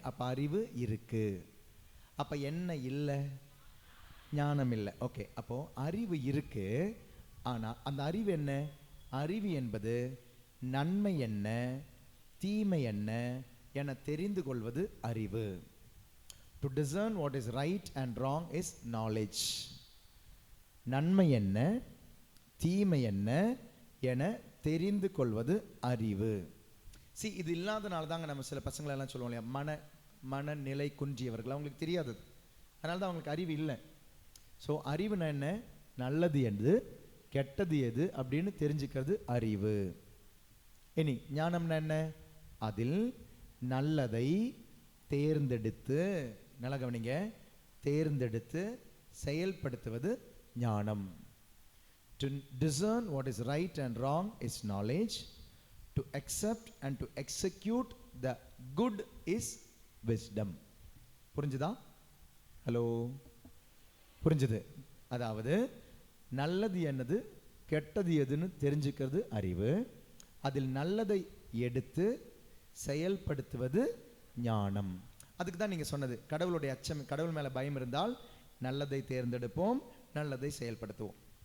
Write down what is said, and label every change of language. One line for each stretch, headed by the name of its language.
Tamil: அப்போ அறிவு இருக்கு. அப்போ என்ன இல்லை? ஞானம் இல்லை. ஓகே, அப்போ அறிவு இருக்கு. ஆனால் அந்த அறிவு என்ன? அறிவு என்பது நன்மை என்ன தீமை என்ன என தெரிந்து கொள்வது அறிவு.
English: To discern what is right and wrong is knowledge.
Tamil: நன்மை என்ன தீமை என்ன என தெரிந்து கொள்வது அறிவு. இது இல்லாதனால தாங்க நம்ம சில பசங்களை எல்லாம் சொல்லுவோம் இல்லையா, மனநிலை குன்றியவர்கள். அவங்களுக்கு தெரியாது, அதனால தான் அவங்களுக்கு அறிவு இல்லை. ஸோ அறிவுனா என்ன? நல்லது எது கெட்டது எது அப்படின்னு தெரிஞ்சுக்கிறது அறிவு. இனி ஞானம்னா என்ன? அதில் நல்லதை தேர்ந்தெடுத்து, நல்ல கவனிங்க, தேர்ந்தெடுத்து செயல்படுத்துவது ஞானம்.
English: To discern what is right and wrong is knowledge. To accept and to execute the good is wisdom.
Tamil: புரிஞ்சுதா? ஹலோ, புரிஞ்சுது? அதாவது நல்லது என்னது கெட்டது எதுன்னு தெரிஞ்சுக்கிறது அறிவு. அதில் நல்லதை எடுத்து செயல்படுத்துவது ஞானம். அதுக்கு தான் நீங்கள் சொன்னது, கடவுளுடைய அச்சம், கடவுள் மேலே பயம் இருந்தால் நல்லதை தேர்ந்தெடுப்போம், நல்லதை செயல்படுத்துவோம்.